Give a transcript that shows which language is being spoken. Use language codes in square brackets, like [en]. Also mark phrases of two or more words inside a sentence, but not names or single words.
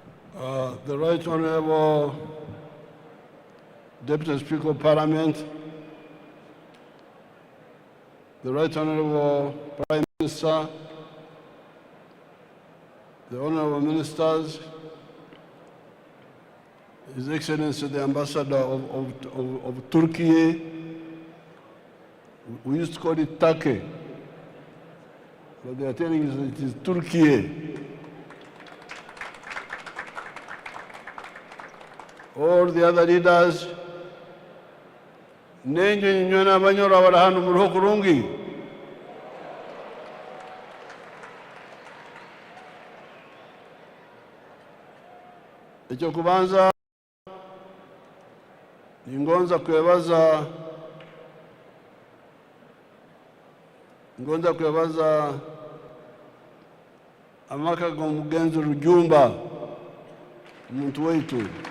[en] The Right Honorable Deputy Speaker of Parliament, the Right Honorable Prime Minister, the Honorable Ministers, His Excellency the Ambassador of Turkey, we used to call it Turkey, but they are telling us it is Turkey. All the other leaders, [nyo] nenje nyona banyora barahanu muri kurungi. Ekyo kubanza ngonza kwebaza amaka g'omugenzi Rujumba omuntu waitu